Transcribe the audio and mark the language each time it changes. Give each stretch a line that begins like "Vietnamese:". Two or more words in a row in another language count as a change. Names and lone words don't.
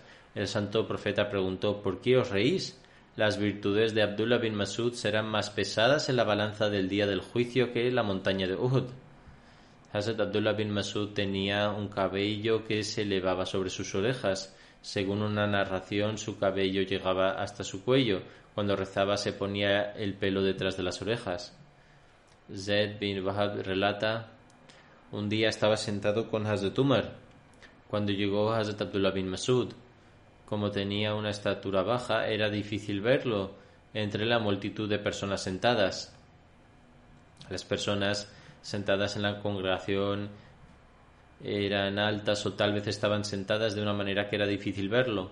Spanish: El santo profeta preguntó: ¿por qué os reís? Las virtudes de Abdullah bin Masud serán más pesadas en la balanza del día del juicio que la montaña de Uhud. Hazrat Abdullah bin Masud tenía un cabello que se elevaba sobre sus orejas. Según una narración, su cabello llegaba hasta su cuello. Cuando rezaba se ponía el pelo detrás de las orejas. Zaid bin Wahab relata: un día estaba sentado con Hazrat Umar cuando llegó Hazrat Abdullah bin Masud. Como tenía una estatura baja, era difícil verlo entre la multitud de personas sentadas. Las personas sentadas en la congregación eran altas o tal vez estaban sentadas de una manera que era difícil verlo.